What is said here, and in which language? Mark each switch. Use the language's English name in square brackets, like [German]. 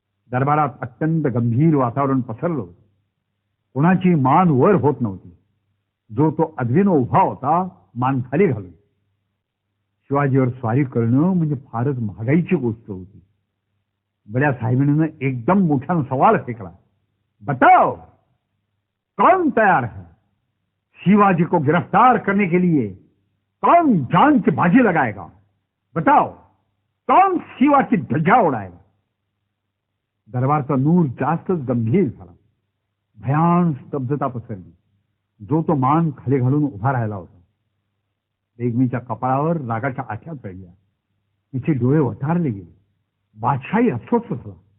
[Marathi] दरबारात अत्यंत गंभीर वातावरण पसरलं. कोणाची मान वर होत नव्हती. जो तो अधविन उभा होता मान खाली घालून. शिवाजीवर स्वारी करणं म्हणजे फारच महागाईची गोष्ट होती. बड्या साहेबांनी एकदम मोठ्यानं सवाल फेकला. [Hindi] बताओ कौन तैयार है? शिवाजी को गिरफ्तार करने के लिए कौन जान की बाजी लगाएगा? बताओ कौन शिवा की ध्वजा उड़ाएगा? [Marathi] दरबारचा नूर जास्तच गंभीर झाला. भयान स्तब्धता पसरली. जो तो मान खाली घालून उभा राहिला होता. बेगमीच्या कपाळावर रागाच्या आठ्या चढल्या. तिचे डोळे वटारले गेले. बादशाही अस्वस्थ झाला.